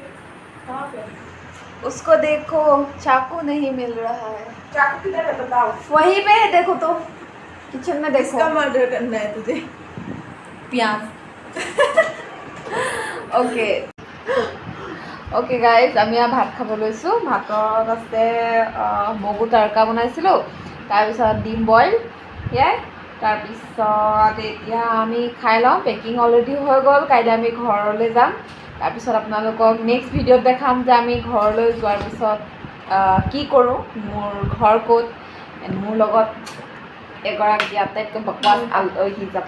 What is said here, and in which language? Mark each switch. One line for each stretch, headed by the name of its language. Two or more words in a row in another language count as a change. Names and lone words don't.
Hindi: उसको देखो, चाकू नहीं मिल रहा है। चाकू किधर है बताओ। वहीं पे देखो तो, किचन में देखो। इसका मर्डर करना है तुझे। प्याज।
English: okay guys,
Assamese: আমি ভাত খাব লৈছোঁ। ভাতত আছে মগু তৰকা বনাইছিলোঁ, তাৰপিছত ডিম বইল, সেয়াই। তাৰপিছত এতিয়া আমি খাই লওঁ।
English: packing already
Assamese: হৈ গ'ল, কাইলৈ আমি ঘৰলৈ যাম। তাৰপিছত আপোনালোকক নেক্সট ভিডিঅ'ত দেখাম যে আমি ঘৰলৈ যোৱাৰ পিছত কি কৰোঁ, মোৰ ঘৰ ক'ত, মোৰ লগত এগৰাকী আটাইতকৈ বকৱাছ আলহী যাব।